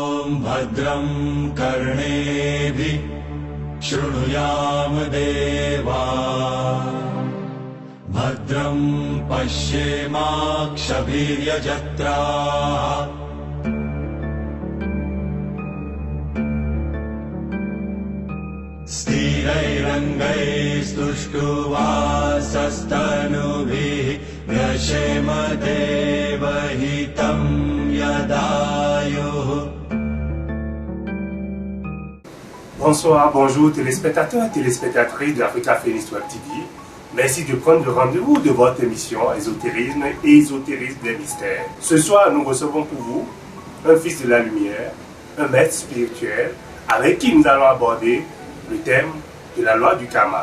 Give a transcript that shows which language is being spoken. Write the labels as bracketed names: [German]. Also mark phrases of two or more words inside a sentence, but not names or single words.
[Sanskrit] भद्रं कर्णेभिः शृणुयाम देवा भद्रं पश्येमाक्षभिर्यजत्राः स्थिरैरङ्गैस्तुष्टुवासस्तनूभिः व्यशेम देवहितं यदायुः. [French] Bonsoir, bonjour téléspectateurs et téléspectatrices d'Africa Phoenix Web TV. Merci de prendre le rendez-vous de votre émission Ésotérisme et Ésotérisme des mystères. Ce soir, nous recevons pour vous un fils de la lumière, un maître spirituel, avec qui nous allons aborder le thème de la loi du karma.